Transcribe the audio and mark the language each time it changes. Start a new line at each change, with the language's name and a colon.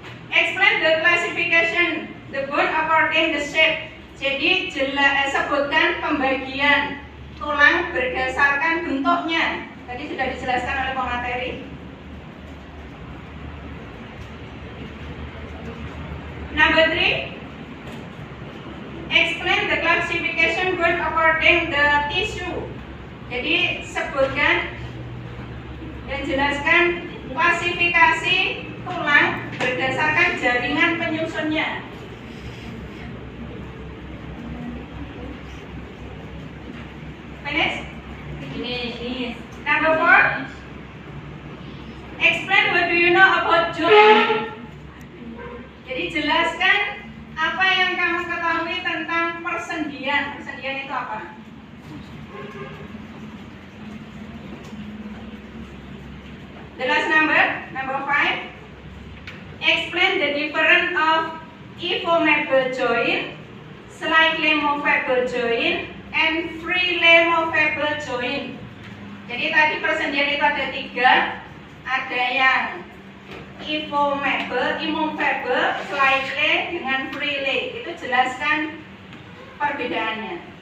English: Explain the classification the bone according the shape.
Indonesian: Jadi sebutkan pembagian tulang berdasarkan bentuknya. Tadi sudah dijelaskan oleh pemateri.
English: Number 3. Explain the classification bone according the tissue.
Indonesian: Jadi sebutkan dan jelaskan klasifikasi tulang berdasarkan jaringan penyusunnya.
English: Finish? Finish. Number 4. Explain what do you know about joint.
Indonesian: Jadi jelaskan apa yang kamu ketahui tentang persendian. Persendian itu apa?
English: The last number 5. Explain the difference of ephemeral joint, slightly movable joint, and freely movable joint.
Indonesian: Jadi tadi persendian itu ada 3. Ada yang immovable, slightly, dengan freely. Itu jelaskan perbedaannya.